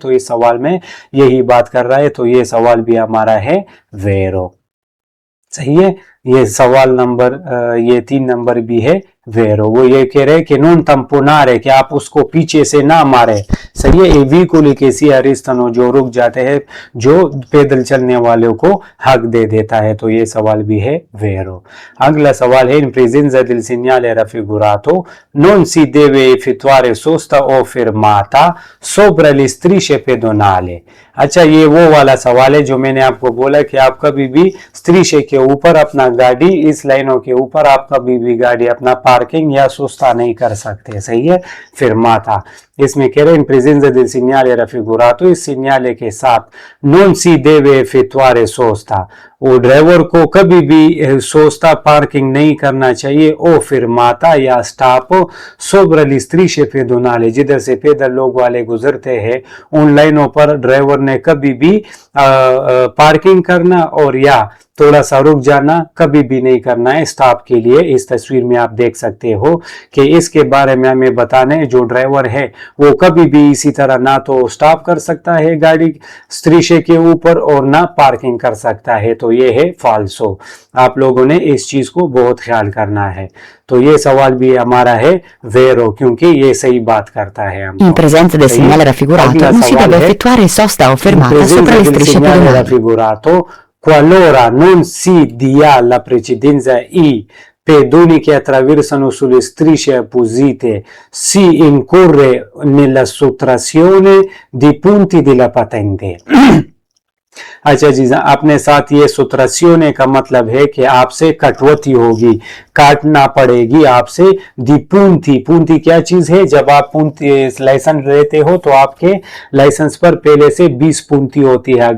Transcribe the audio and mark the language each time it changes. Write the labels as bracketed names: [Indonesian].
[Hindi] तो इस सवाल में यही बात कर रहा है, तो ये सवाल भी हमारा है वेरो, सही है। ये सवाल नंबर ये 3 नंबर भी है वेरो। वो ये कह रहे हैं कि नॉन तंपोनारे, कि आप उसको पीछे से ना मारे, सही है। व्हीकुल के सी अरिस्तनो जो रुक जाते हैं, जो पैदल चलने वालों को हक दे देता है। तो ये सवाल भी है वेरो। अगला सवाल है इन [Italian] presenza del segnale raffigurato non si deve effettuare sosta o fermata sopra le strisce pedonali। [Hindi] अच्छा, ये वो वाला सवाल है जो मैंने आपको बोला कि आप कभी भी स्त्रीशे के ऊपर अपना गाड़ी, इस लाइनों के ऊपर आप कभी भी गाड़ी अपना पार्किंग या सुस्ता नहीं कर सकते, सही है। फिर माता इसमें कह रहे हैं इन [Italian] presenza del segnale raffigurato, [Hindi] इस सिग्नाले के साथ [Italian] non si deve effettuare sosta, [Hindi] वो ड्राइवर को कभी भी सोस्ता पार्किंग नहीं करना चाहिए। ओ फिर माता या stop [Italian] sopra le strisce pedonali, [Hindi] जिधर से पैदल लोग वाले गुजरते हैं उन लाइनों पर ड्राइवर ने कभी भी पार्किंग करना और या थोड़ा सा रुक जाना कभी भी नहीं करना है स्टॉप के लिए। इस तस्वीर में आप देख सकते हो कि इसके बारे में हमें बताने, जो ड्राइवर है वो कभी भी इसी तरह ना तो स्टॉप कर सकता है गाड़ी स्त्रीशे के ऊपर और ना पार्किंग कर सकता है। तो ये है फाल्सो। आप लोगों ने इस चीज को बहुत ख्याल करना है। तो ये सवाल भी हमारा है वेरो, क्योंकि ये सही बात करता है। [Italian] In presenza del segnale raffigurato non si deve effettuare sosta o fermata sopra le strisce pedonali. raffigurato, qualora non si dia la precedenza i pedoni che attraversano sulle strisce apposite, si incorre nella sottrazione di punti della patente। [Hindi] अच्छा जी, अपने साथ ये सुत्रासियोने का मतलब है कि आपसे कटौती होगी, काटना पड़ेगी आपसे। दी पूंथी, पूंथी क्या चीज है? जब आप पूंथी लाइसेंस लेते हो तो आपके लाइसेंस पर पहले से 20 पूंथी होती है।